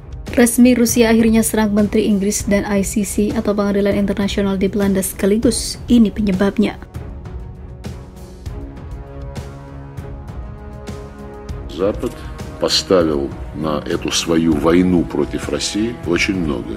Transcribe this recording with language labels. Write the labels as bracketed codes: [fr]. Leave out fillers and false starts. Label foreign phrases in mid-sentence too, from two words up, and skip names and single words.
[id] Resmi Rusia akhirnya serang Menteri Inggris dan ICC atau Pengadilan Internasional di Belanda sekaligus. Ini penyebabnya. [ru] Запад поставил на эту свою войну против России очень многое.